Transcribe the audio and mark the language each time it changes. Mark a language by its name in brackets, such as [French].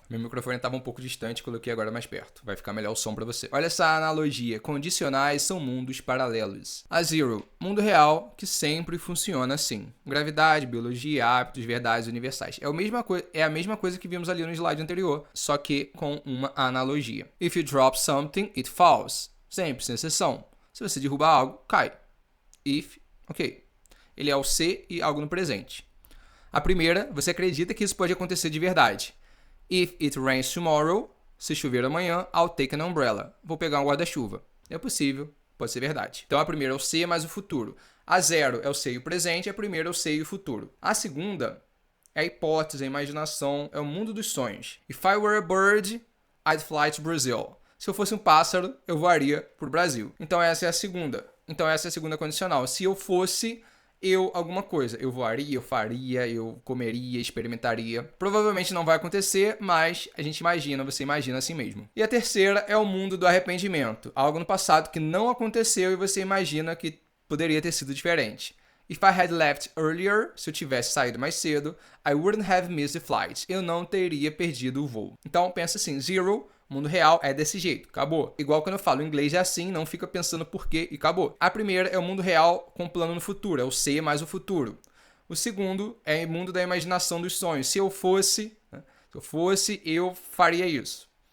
[Portuguese] Meu microfone estava um pouco distante, coloquei agora mais perto. Vai ficar melhor o som para você. Olha essa analogia. Condicionais são mundos paralelos. A zero, mundo real que sempre funciona assim. Gravidade, biologia, hábitos, verdades universais. É a mesma coisa que vimos ali no slide anterior, só que com uma analogia. [English] If you drop something, it falls. [Portuguese] Sempre, sem exceção. Se você derrubar algo, cai. If, ok. Ele é o se e algo no presente. A primeira, você acredita que isso pode acontecer de verdade. [English] If it rains tomorrow, [Portuguese] se chover amanhã, [English] I'll take an umbrella. [Portuguese] Vou pegar um guarda-chuva. É possível, pode ser verdade. Então a primeira é o se mais o futuro. A zero é o se e o presente, a primeira é o se e o futuro. A segunda é a hipótese, a imaginação, é o mundo dos sonhos. [English] If I were a bird, I'd fly to Brazil. [Portuguese] Se eu fosse um pássaro, eu voaria para o Brasil. Então essa é a segunda. Então essa é a segunda condicional. Se eu fosse alguma coisa. Eu voaria, eu faria, eu comeria, experimentaria. Provavelmente não vai acontecer, mas a gente imagina, você imagina assim mesmo. E a terceira é o mundo do arrependimento. Algo no passado que não aconteceu e você imagina que poderia ter sido diferente. [English] If I had left earlier, [Portuguese] se eu tivesse saído mais cedo, [English] I wouldn't have missed the flight. [Portuguese] Eu não teria perdido o voo. Então pensa assim, zero, mundo real é desse jeito, acabou. Igual quando eu falo inglês é assim, não fica pensando por quê e acabou. A primeira é o mundo real com plano no futuro, é o se mais o futuro. O segundo é o mundo da imaginação dos sonhos. Se eu fosse, eu faria isso.